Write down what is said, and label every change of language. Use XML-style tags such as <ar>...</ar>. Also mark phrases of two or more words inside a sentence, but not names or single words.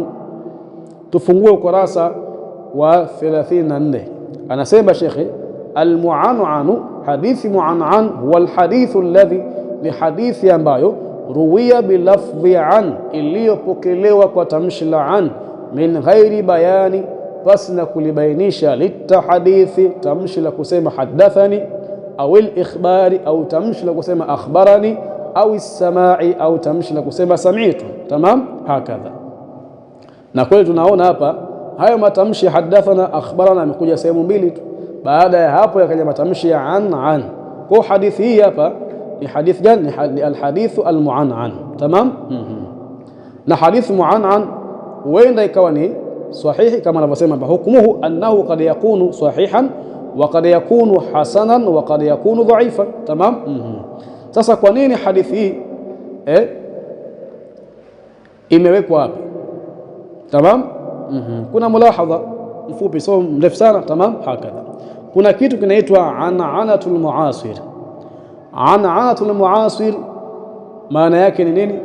<sw>Tufungue ukurasa wa 34. Anasema shekhi, almu'an'anu, hadithi mu'an'an</sw> <ar>هو الحديث الذي,</ar> <sw>ni hadithi ambayo</sw> <ar>روي بلفظ عن,</ar> <sw>iliyopokelewa kwa tamshi la an,</sw> <ar>من غير بيان,</ar> <sw>basi na kulibainisha, litahadithi, tamshi la kusema hadathani, au al-ikhbari, au tamshi la kusema akhbarani, au as-samai, au tamshi la kusema sami'tu.</sw> <ar>تمام. هكذا.</ar> <sw>Na kweli tunaona hapa hayo matamshi ya hadathana, akhbarana amekuja sehemu mbili tu, baada ya hapo yakaja matamshi ya an. Kwa hadithi hii hapa ni hadithi gani? Ni</sw> <ar>الحديث المعنعن.</ar> <sw>Tamam. Na hadithi mu'an'an huenda ikawa ni sahihi kama anavyosema hapa,</sw> <ar>حكمه أنه قد يكون صحيحا وقد يكون حسنا وقد يكون ضعيفا. تمام.</ar> <sw>Sasa kwa nini hadithi hii imewekwa hapa? Tamam. Kuna mulahadha mfupi, sio mrefu sana.</sw> <ar>تمام. هكذا.</ar> <sw>Kuna kitu kinaitwa</sw> <ar>عنعنة المعاصر. عنعنة المعاصر</ar> <sw>maana yake ni nini?</sw>